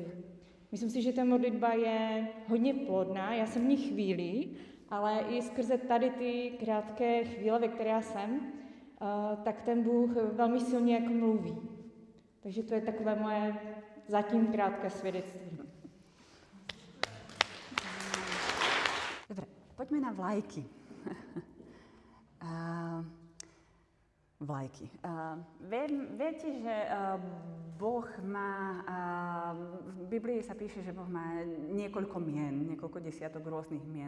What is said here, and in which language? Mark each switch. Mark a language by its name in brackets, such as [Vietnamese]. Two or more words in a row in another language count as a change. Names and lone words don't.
[Czech] Myslím si, že ta modlitba je hodně plodná, já jsem v ní chvíli, ale i skrze tady ty krátké chvíle, ve které já jsem, tak ten Bůh velmi silně jako mluví. Takže to je takové moje zatím krátké svědectví. [Slovak] Dobre, poďme na vlajky. Vlajky. Viete, že Boh má, v Biblii sa píše, že Boh má niekoľko mien, niekoľko desiatok rôznych mien.